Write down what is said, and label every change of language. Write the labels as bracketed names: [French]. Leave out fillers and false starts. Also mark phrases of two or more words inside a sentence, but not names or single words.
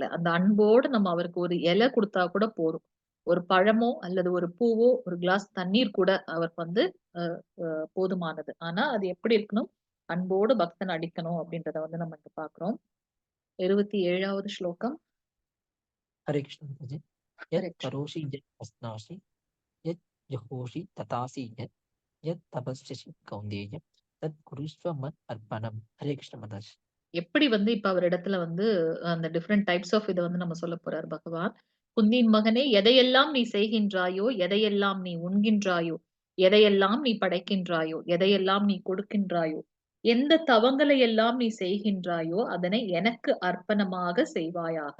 [Tamil] அந்த அன்போடு நம்ம அவருக்கு ஒரு இலை கொடுத்தா கூட போதும். ஒரு பழமோ அல்லது ஒரு பூவோ ஒரு கிளாஸ் தண்ணீர் கூட அவருக்கு வந்து போதுமானது. ஆனா அது எப்படி இருக்கணும், அன்போடு பக்தன் அடிக்கணும் அப்படின்றத வந்து நம்ம இங்க பாக்குறோம். 27வது ஸ்லோகம். [Hindi] हरे कृष्ण माताजी। यत् [Sanskrit] हरे कृष्ण. करोषि यत् अस्नासि यत् जुहोषि तथासि यत् यत् तपस्यसि कौन्तेय तत् कुरुष्व मत् अर्पणम्। [Hindi] हरे कृष्ण माताजी। [Tamil] எப்படி வந்து இப்ப அவர் இடத்துல வந்து அந்த [English] different types of [Tamil] இதை வந்து நம்ம சொல்ல போறார் பகவான். குந்தின் மகனே, எதையெல்லாம் நீ செய்கின்றாயோ, எதையெல்லாம் நீ உண்கின்றாயோ, எதையெல்லாம் நீ படைக்கின்றாயோ, எதையெல்லாம் நீ கொடுக்கின்றாயோ, எந்த தவங்களை எல்லாம் நீ செய்கின்றாயோ அதனை எனக்கு அர்ப்பணமாக செய்வாயாக.